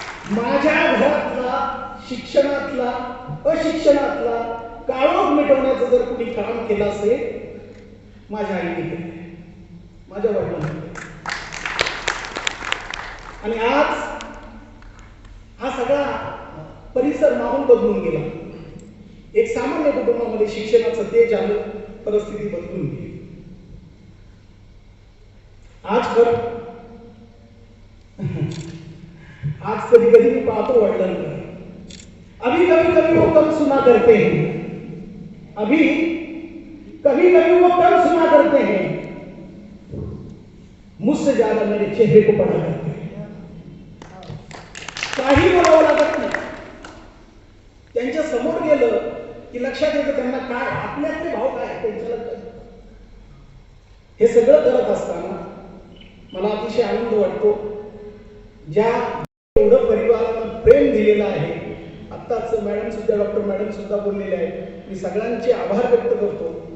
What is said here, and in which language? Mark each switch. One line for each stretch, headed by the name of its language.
Marathi: माझ्या घरातला, शिक्षणातला, अशिक्षणातला काळोख मिटवण्याचं जर कुणी काम केलं असेल माझ्या आईने केलं, माझ्या वडिलांनी. आणि आज हा सगळा परिसर माहूल बदलून गेला. एक सामान्य कुटुंबामध्ये शिक्षणाचं तेज आलं, परिस्थिती बदलून गेली. आज कधी कधी मी पाहतो वडिलांकडे,
Hindi: अभी कभी कभी वो कम सुना करते हैं, अभी कभी कभी वो कम सुना करते हैं, मुझसे ज्यादा मेरे चेहरे को पढ़ा करते हैं.
Marathi: काही बोलावं लागत नाही. त्यांच्या समोर गेलं की लक्षात येतं त्यांना काय आपल्यातले भाव काय त्यांच्या लक्षात. हे सगळं करत असताना मला अतिशय आनंद वाटतो. ज्या एवढं परिवारानं प्रेम दिलेलं आहे. आत्ताच मॅडम सुद्धा, डॉक्टर मॅडम सुद्धा बोललेले आहेत. मी सगळ्यांचे आभार व्यक्त करतो.